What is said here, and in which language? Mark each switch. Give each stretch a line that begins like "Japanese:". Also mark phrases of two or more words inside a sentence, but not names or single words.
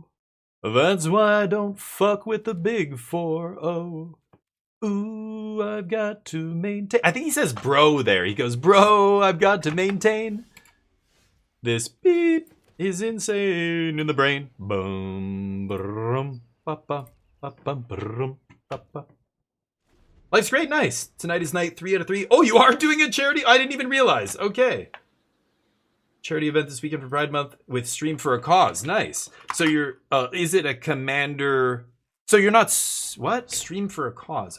English: That's why I don't fuck with the big 4-0. Ooh, I've got to maintain. I think he says bro there. He goes, bro, I've got to maintain. This beep is insane in the brain. Boom, brum, ba, ba, ba, bum, brum, ba, ba. Life's great, nice. Tonight is night 3 out of 3. Oh, you are doing a charity? I didn't even realize. Okay. Charity event this weekend for Pride Month with Stream for a Cause. Nice. So you're, is it a commander? So you're not, what? Stream for a Cause.